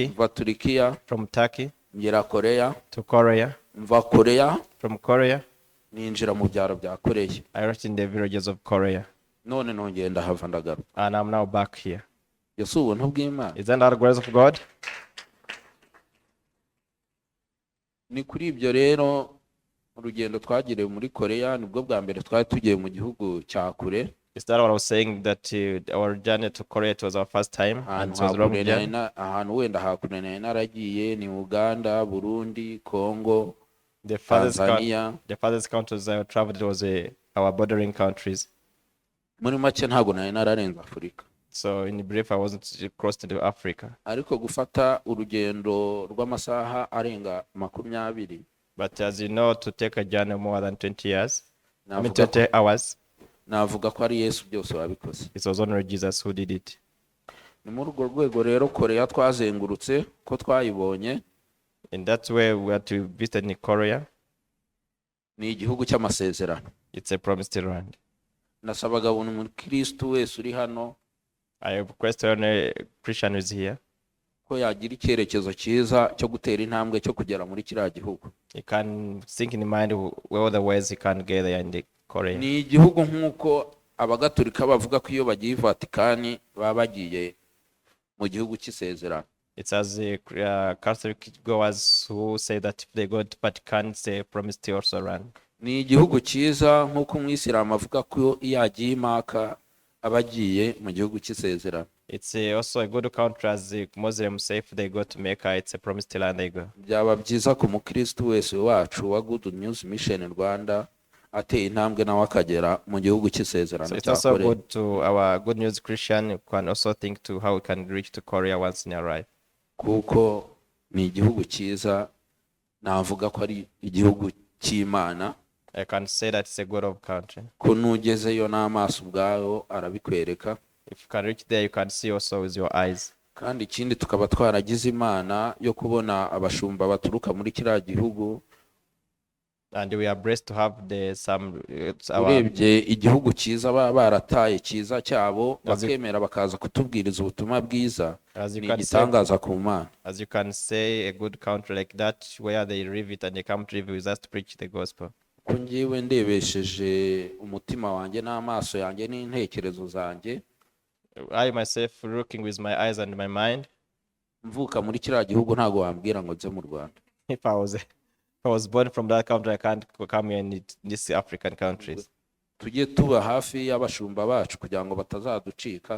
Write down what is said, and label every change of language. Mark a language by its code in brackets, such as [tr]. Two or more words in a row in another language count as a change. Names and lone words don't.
[rw] Mva Turkiya. [en] From Turkey. [rw] Ngera Korea. [en] To Korea. [rw] Mva Korea. [en] From Korea. [rw] Ninjira mu byaro bya Korea. [en] I reached in the villages of Korea. [rw] None nongeye ndahava ndagaruka. [en] And I'm now back here. [rw] Yesu ubuntu bw'Imana. [en] Isn't that the grace of God? [rw] Ni kuri ibyo rero urugendo twagiriye muri Korea nibwo bwa mbere twari tugiye mu gihugu cya kure. [en] Is that what I was saying, that our journey to Korea, it was our first time and it was long journey? [rw] Ahantu wenda hakunaniye naragiye ni Uganda, Burundi, Congo, Tanzania. [en] The farthest countries I traveled was our bordering countries. [rw] Muri make ntago nari nararenza Afurika. [en] So in brief, I wasn't crossed into Africa. [rw] Ariko gufata urugendo rw'amasaha arenga 20. [en] But as you know, to take a journey more than 20 years, 20 hours, [rw] navuga ko ari Yesu byose wabikoze. [en] It was only Jesus who did it. [rw] Ni muri urwo rwego rero Korea twazengurutse ko twayibonye. [en] In that way, we had to visit in Korea. [rw] Ni igihugu cy'amasezerano. [en] It's a promised land. [rw] Nasabaga buri mukristo wese uri hano, [en] I have question a Christian who is here, [rw] ko yagira icyerekezo cyiza cyo gutera intambwe cyo kugera muri kiriya gihugu. [en] He can think in mind where the ways he can get there in the Korea. [rw] Ni igihugu nk'uko abagatolika bavuga ko iyo bagiye Vatikani baba bagiye mu gihugu cy'isezerano. [en] It's as Catholic goers who say that if they go to Vatican, it's a promised also land. [rw] Ni igihugu cyiza nk'uko umwisilamu avuga ko iyo agiye Maka abagiye mu gihugu cy'isezerano. [en] It's also a good country as the Muslims say if they go to Mecca, it's a promised land they go. [rw] byaba byiza ku mukristo wese wacu wa Good News Mission Rwanda ateye intambwe nawe akagera mu gihugu [en] So [rw] cy'isezerano [en] it's [rw] cya [en] also Korea, good to our good news Christian who can also think to how we can reach to Korea once in our life. [rw] kuko ni igihugu cyiza, navuga ko ari igihugu cy'Imana, [en] I can say that it's a good of country. [rw] ko nugezeyo n'amaso ubwayo arabikwereka. [en] If you can reach there, you can see also with your eyes. [rw] Kandi ikindi tukaba twaragize imana yo kubona abashumba baturuka muri kiriya gihugu. [en] And we are blessed to have our, [rw] Urebye igihugu cyiza baba barataye cyiza cyabo [en] As you- [rw] bakemera bakaza kutubwiriza ubutumwa bwiza, [en] as you [rw] ni [en] can say, [rw] igitangaza ku Mana. [en] as you can say, a good country like that where they live it and they come to live with us to preach the gospel. [rw] Ko ngewe ndebesheje umutima wanjye n'amaso yanjye n'intekerezo zanjye, [en] I myself looking with my eyes and my mind. [rw] mvuka muri kiriya gihugu ntago wambwira ngo nze mu Rwanda. [en] If I was born from that country, I can't come here in these African countries. [rw] Tujye tuba hafi y'abashumba bacu kugira ngo batazaducika,